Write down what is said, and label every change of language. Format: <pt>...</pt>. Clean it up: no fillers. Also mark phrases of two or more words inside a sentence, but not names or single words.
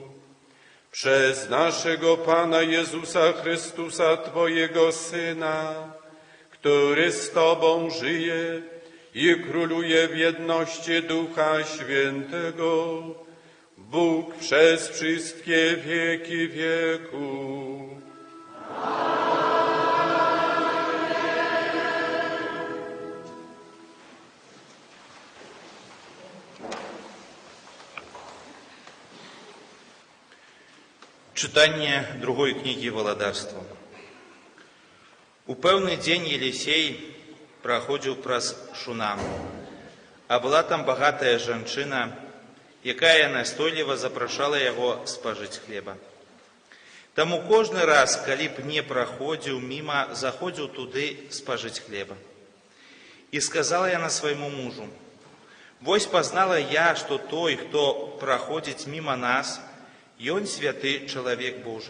<pl>Przez naszego Pana Jezusa Chrystusa, Twojego Syna, który z Tobą żyje i króluje w jedności Ducha Świętego, Bóg przez wszystkie wieki wieków.</pl> <uk>Читання другої книги Володарства.</uk> <be>У певний день Єлісей проходив праз Шунам, а була там багатая жанчына, якая настойліва запрашала яго спажыць хлеба. Таму кожны раз, калі б не праходзіў міма, заходзіў туды спажыць хлеба. І сказала яна свайму мужу: «Вось пазнала я, што той, хто праходзіць міма нас, ён святы чалавек Божы.</be>